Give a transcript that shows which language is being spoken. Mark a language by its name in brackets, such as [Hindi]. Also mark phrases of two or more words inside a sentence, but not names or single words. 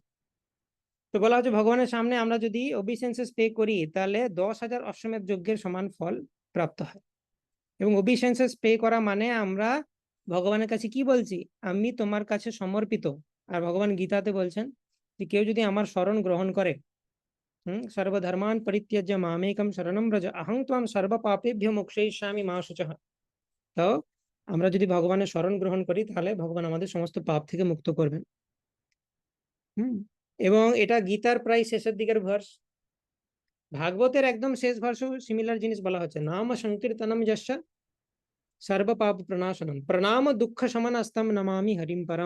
[Bangla] তো বলা হচ্ছে ভগবানের সামনে আমরা যদি [English] obeisances pay [Bangla] করি, তাহলে 10,000 অশ্বমেধ যজ্ঞের সমান ফল প্রাপ্ত হয়। এবং [English] obeisances pay [Bangla] করা মানে আমরা ভগবানের কাছে কি বলছি? আমি তোমার কাছে সমর্পিত। আর ভগবান গীতাতে বলছেন যে কেউ যদি আমার শরণ গ্রহণ করে, [Sanskrit] সর্বধর্মান পরিত্যজ্য মামেকম শরণম ব্রজ অহং ত্বং সর্ব পাপেভ্যো মোক্ষয়িষ্যামি মা শুচঃ। [Bangla] তো আমরা যদি ভগবানের শরণ গ্রহণ করি, তাহলে ভগবান আমাদের সমস্ত পাপ থেকে মুক্ত করবেন। এবং এটা গীতার প্রায় শেষের দিকের ভার্স। ভাগবতের একদম শেষ ভার্সেও সিমিলার জিনিস বলা হচ্ছে, [Sanskrit] নাম সংকীর্তনম যস্য সর্ব পাপ প্রণাশনম প্রণাম দুঃখ সমানস্তম নমামি হরিম পরম।